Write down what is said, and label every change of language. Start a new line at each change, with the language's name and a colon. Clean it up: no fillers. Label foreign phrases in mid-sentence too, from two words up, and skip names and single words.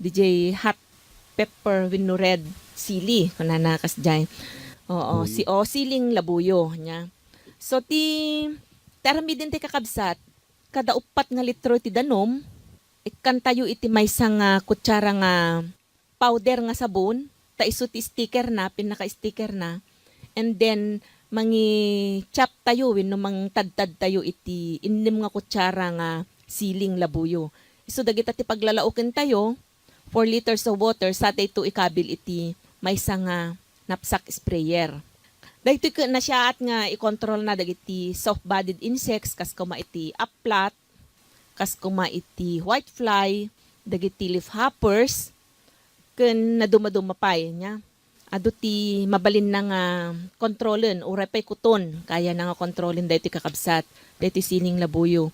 Iloko: DJ
English: hot pepper
Iloko: wenno red sili kunana kasjay. Oo, siling labuyo nya. So tarami din ti kakabsat kada 4 nga litro ti danom ikan tayo iti maysa nga kutsara nga powder nga sabon ta isu ti sticker na pinaka-sticker na
English: and then
Iloko: mangi chop tayo wenno mang tadtad tayo iti innem nga kutsara nga siling labuyo. Isu dagita ti paglalauken tayo
English: 4 liters of water
Iloko: sa ito ikabil iti maysa nga
English: knapsack sprayer.
Iloko: Dahito na siya at nga i-control na dagiti
English: soft-bodied insects
Iloko: kas kuma iti uplat, kas kuma iti whitefly, dagiti
English: leaf hoppers,
Iloko: ken naduma-dumapay niya. Ado ti mabalin na nga kontrolen, uray pa'y kuton, kaya na nga kontrolin dahito kakabsat, dahito sining labuyo.